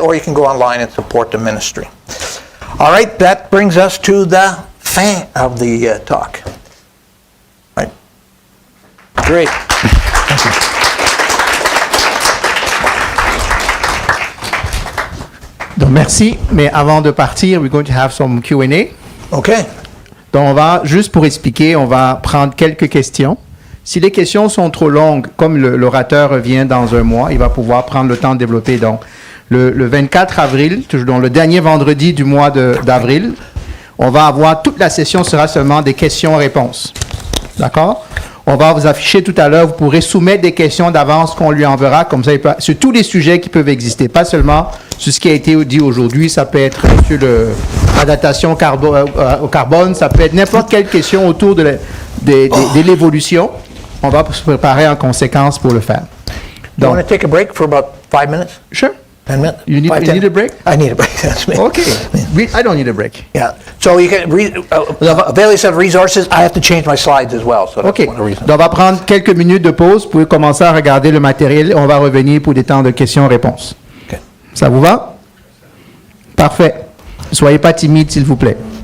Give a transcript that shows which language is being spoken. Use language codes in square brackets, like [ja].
[en] Or you can go online and support the ministry. All right, that brings us to the fin of the talk. Right? Great. Thank you. [fr] Donc, merci. Mais avant de partir, [en] we're going to have some Q&A. Okay. [fr] Donc, on va, juste pour expliquer, on va prendre quelques questions. Si les questions sont trop longues, comme l'orateur revient dans un mois, il va pouvoir prendre le temps de développer. Donc, le 24 avril, donc le dernier vendredi du mois d'avril, on va avoir, toute la session sera seulement des questions-réponses. D'accord? On va vous afficher tout à l'heure, vous pourrez soumettre des questions d'avance qu'on lui enverra, comme ça, sur tous les sujets qui peuvent exister, pas seulement sur ce qui a été dit aujourd'hui, ça peut être sur la datation au carbone, ça peut être n'importe quelle question autour de l'évolution. On va se préparer en conséquence pour le faire. [en] You want to take a break for about 5 minutes? Sure. 10 minutes? You need a break? I need a break. That's me. Okay. I don't need a break. Yeah. So you can avail yourself of resources. I have to change my slides as well. So that's OK. one of the reasons. [fr] Donc, on va prendre quelques minutes de pause pour commencer à regarder le matériel. On va revenir pour des temps de questions-réponses. [en] Okay. [fr] Ça vous va? Parfait. Soyez pas timide, s'il vous plaît.